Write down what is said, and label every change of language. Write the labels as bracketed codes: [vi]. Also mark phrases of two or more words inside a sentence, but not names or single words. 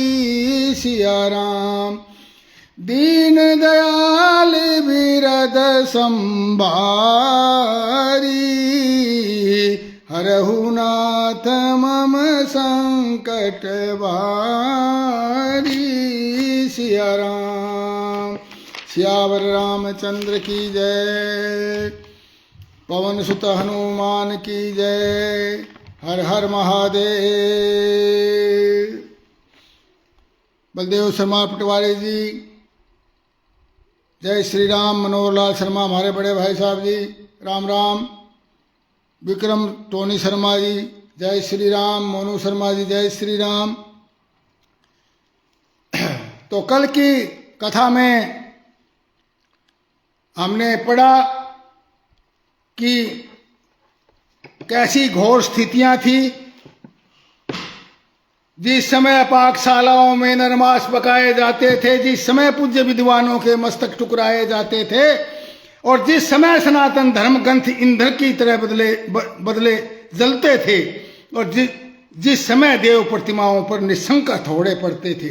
[hi] सिया राम दीन दयाल विरद संभारी, हरहुनाथ मम संकट भारी। सिया राम, सियावर रामचंद्र की जय। पवन सुत हनुमान की जय। हर हर महादेव। बलदेव शर्मा पटवारी जी, जय श्री राम। मनोहर लाल शर्मा हमारे बड़े भाई साहब जी, राम राम। विक्रम टोनी शर्मा जी जय श्री राम। मोनू शर्मा जी जय श्री राम। तो कल की कथा में हमने पढ़ा कि कैसी घोर स्थितियां थी जिस समय पाकशालाओं में नरमास पकाए जाते थे, जिस समय पूज्य विद्वानों के मस्तक टुकराए जाते थे और जिस समय सनातन धर्म ग्रंथ ईंधन की तरह बदले जलते थे और जिस समय देव प्रतिमाओं पर निशंक हथौड़े पड़ते थे।